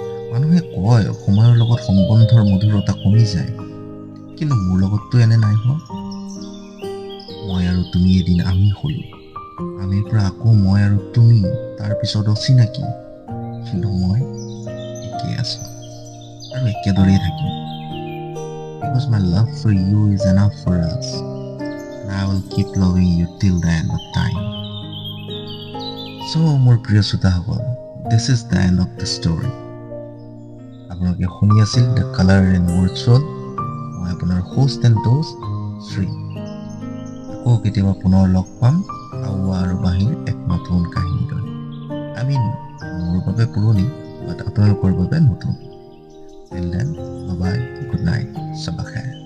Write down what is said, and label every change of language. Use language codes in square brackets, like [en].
[as] মানুহে কয় সময়ৰ লগত সম্বন্ধৰ মধুৰতা কমি যায়, কিন্তু মোৰ লগততো এনে নাই হোৱা। মই আৰু তুমি এদিন আমি হ'লোঁ, আমিৰ পৰা আকৌ মই আৰু তুমি, তাৰপিছত অচিনাকি, কিন্তু মই একেই আছোঁ আৰু একেদৰেই থাকিম। [en] Because my love for you is enough for us, and I will keep loving you till the end of time. So, [as] মোৰ প্ৰিয় শ্ৰোতাসকল, [en] this is the end of the story. [as] আপোনালোকে শুনি আছিল The Color and Words World। মই আপোনাৰ host and host Shri. আকৌ কেতিয়াবা পুনৰ লগ পাম আৰু বাঁহীৰ এক নতুন কাহিনী লৈ। মোৰ বাবে পুৰণি, বাট আপোনালোকৰ বাবে নতুন। [en] Till then, bye bye, good night, [as] sabakhe.